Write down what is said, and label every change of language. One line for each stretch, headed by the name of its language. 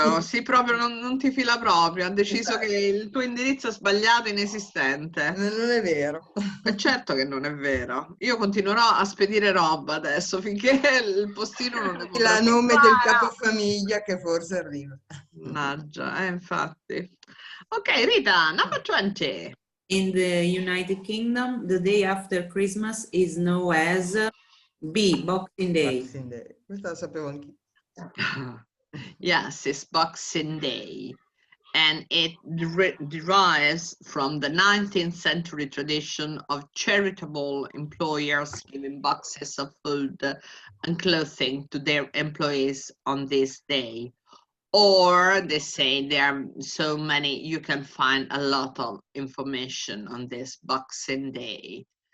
Italian: Sì, proprio non ti fila proprio. Ha deciso che il tuo indirizzo è sbagliato, inesistente. Non è vero. E certo che non è vero. Io continuerò a spedire roba adesso finché il postino non ne potrà. Il nome del capofamiglia che forse arriva. Mannaggia, infatti. Ok, Rita,
English: number 20. In the United Kingdom, the day after Christmas is known as B, Boxing Day. Boxing Day.
Italian: Questo lo sapevo anch'io.
English: Yes, it's Boxing Day. And it derives from the 19th century tradition of charitable employers giving boxes of food and clothing to their employees on this day. Or they say there are so many, you can find a lot of information on this Boxing Day.